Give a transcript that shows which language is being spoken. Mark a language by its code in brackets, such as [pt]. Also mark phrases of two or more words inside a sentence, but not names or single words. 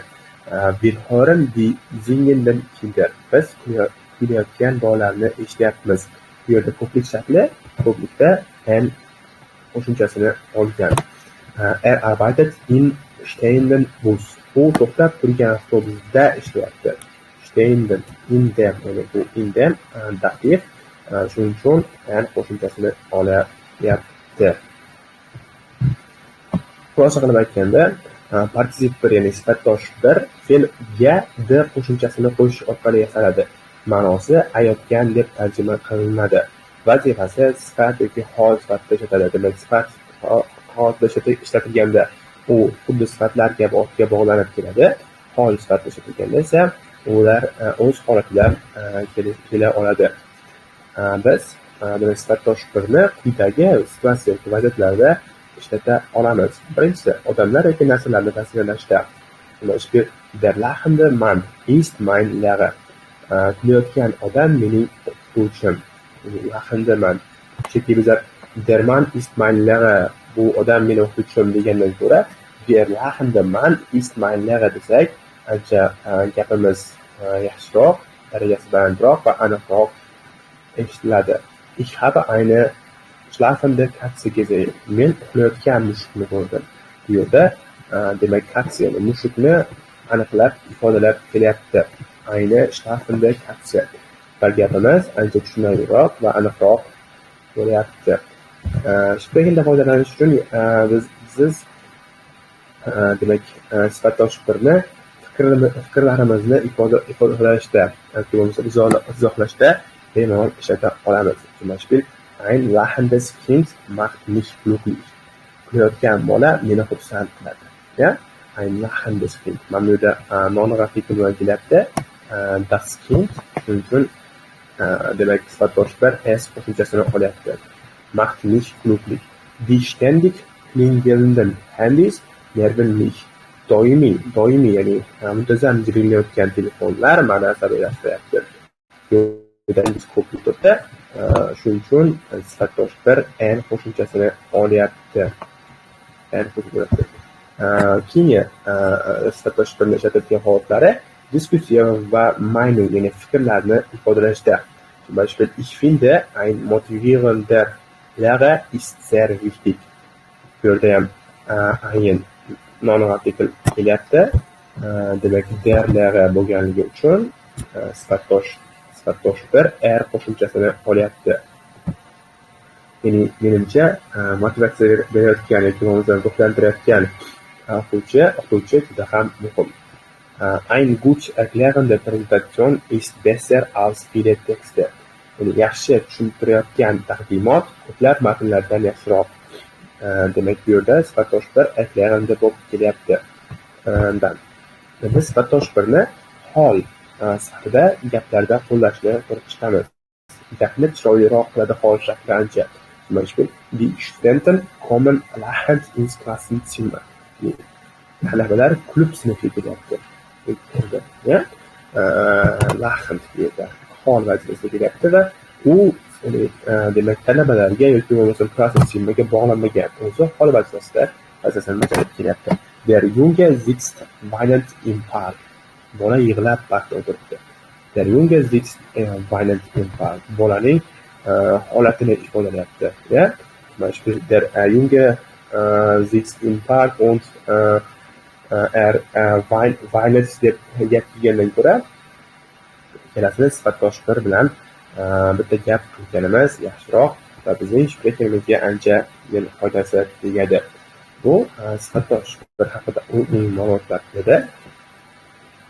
[de] Wir hören die singenden Kinder. [uz] Biz kuylayotgan bolalarni eshityapmiz. Bu yerda ko'plik shakli ko'plikda n qo'shimchasini olgan. [de] Arbeitet in stehenden Bus. [uz] U to'xtab turgan avtobusda ishlayapti. [de] Stehenden, in dem, [uz] ya'ni bu [de] in dem [uz] datif, shuning uchun n qo'shimchasini olyapti. Xulosa qilib aytganda, partizip bir, ya'ni sifatdosh bir fe'lga d qo'shimchasini qo'shish orqali yasaladi. Ma'nosi ayotgan deb tarjima qilinadi. Vazifasi sifat yoki hol sifatida ishlatadi. Demak, sifat holda ishlatilganda u xuddi sifatlar kabi ortga bog'lanib keladi. Hol sifatida ishlatilganda esa ular o'z holatida kela oladi. Biz demak sifatdosh birni quyidagi situatsiya yoki vaziyatlarda ishlata olamiz. Birinchisi, odamlar yoki narsalarni tasvirlashda. [de] Der lachende Mann ist mein Lehrer. [uz] Kulayotgan odam mening o'qituvchim. [de] Lachende Mann. [uz] Chunki bizlar [de] der Mann ist mein Lehrer, [uz] bu odam mening o'qituvchim degandan ko'ra [de] der lachende Mann ist mein Lehrer [uz] desak, ancha gapimiz yaxshiroq, darajasi balandroq va aniqroq eshitiladi. [de] Ich habe eine schlafende Katze gesehen. [uz] Men uxlayotgan mushukni ko'rdim. Bu yerda demak Katze, ya'ni mushukni aniqlab ifodalab kelyapti. [de] Eine schlafende Katze. [uz] Va gapimiz ancha tushunarliroq va aniqroq bo'lyapti. Sprechenda foydalanish uchun siz demak sifatdosh birni fikrlarimizni ifodalashda yoki bo'lmasa izohlashda bemalol ishlata olamiz. [de] Zum Beispiel ein lachendes Kind macht mich glücklich. [uz] Kulayotgan bola meni xursand qiladi. Ya? [de] Ein lachendes Kind. [uz] Mana bu yerda no'nog'atlik bilan kelyapti. [de] Das Kind [uz] shuning uchun demak sifatdosh bir s qo'shimchasini olyapti. [de] Macht mich glücklich. Die ständig klingelnden Handys nerven mich. [uz] Doimiy, ya'ni muntazam jiringlayotgan telefonlar mani asabiylashtiryapti. Yo'dangiz ko'plik turibdi. Shuning uchun sifatdosh bir n qo'shimchasini olyapti. Keyin sifatdosh birni ishlatadigan holatlari diskussiya va meinung, ya'ni fikrlarni ifodalashda. [de] Zum Beispiel, ich finde, ein motivierender Lehrer ist sehr wichtig. [uz] Bu yerda ham ein no'nog'atlik kelyapti. Demak, [de] der Lehrer [uz] bo'lganligi uchun sifatdosh bir r qo'shimchasini olyapti. Ya'ni menimcha motivatsiya berayotgan yoki bo'lmasa ruhlantirayotgan o'qituvchi juda ham muhim. [de] Ein gut erklärende Präsentation ist besser als viele Texte. [uz] Ya'ni yaxshi tushuntirayotgan taqdimot ko'plab matnlardan yaxshiroq. Demak, bu yerda sifatdosh bir erklärende bo'lib kelyapti. Biz sifatdosh birni hol sifatida gaplarda qo'llashni ko'rib chiqamiz. Gapni chiroyliroq qiladi hol shakli ancha. [de] Zum Beispiel, die Studenten kommen lachend ins Klassenzimmer. [uz] Talabalar kulib sinfga kelyapti. Ya? Lachend deydi. Hol vazifasida kelyapti va u demak talabalarga yoki bo'lmasa klassenzimmerga bog'lanmagan. O'zi hol vazifasida bajarib kelyapti. [de] Der Junge sitzt weinend im Park. [uz] Bola yig'lab parkda o'tiribdi. [de] Der Junge sitzt weinend im Park. [uz] Bolaning holatini ifodalayapti. Ya? Beispiel, [de] der Junge sitzt im Park und weinet [uz] deb gap kelgandan ko'ra ikkalasini sifatdosh bir bilan bitta gap qilganimiz yaxshiroq va bizning sprechingimizga ancha foydasi tegadi. Bu sifatdosh bir haqida umumiy ma'lumotlar edi.